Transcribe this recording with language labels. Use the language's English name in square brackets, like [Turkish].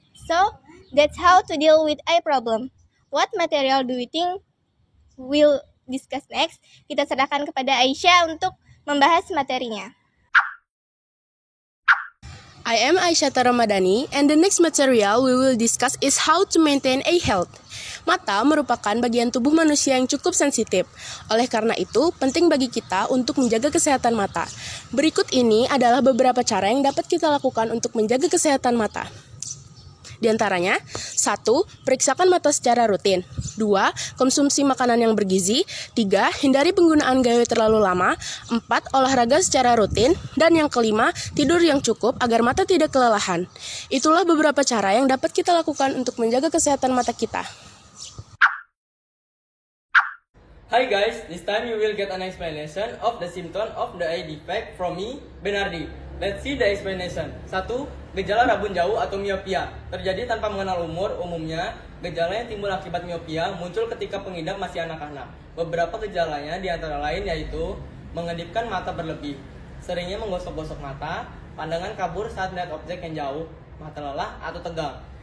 [English] So, that's how to deal with eye problem. What material do you think we'll discuss next? [Indonesian] Kita serahkan kepada Aisyah untuk membahas materinya. [English] I am Aisyah Ramadhani, and the next material we will discuss is how to maintain a health. [Indonesian] Mata merupakan bagian tubuh manusia yang cukup sensitif. Oleh karena itu, penting bagi kita untuk menjaga kesehatan mata. Berikut ini adalah beberapa cara yang dapat kita lakukan untuk menjaga kesehatan mata. Di antaranya, 1. Periksakan mata secara rutin. 2. Konsumsi makanan yang bergizi. 3. Hindari penggunaan gawai terlalu lama. 4. Olahraga secara rutin. Dan yang kelima, tidur yang cukup agar mata tidak kelelahan. Itulah beberapa cara yang dapat kita lakukan untuk menjaga kesehatan mata kita. [English] Hi guys, this time you will get an explanation of the symptom of the eye defect from me, Benardi. Let's see the explanation. 1. [Indonesian] Gejala rabun jauh atau miopia. Terjadi tanpa mengenal umur, umumnya gejala yang timbul akibat miopia muncul ketika pengidap masih anak-anak. Beberapa gejalanya diantara lain yaitu mengedipkan mata berlebih, seringnya menggosok-gosok mata, pandangan kabur saat melihat objek yang jauh, mata lelah atau tegang.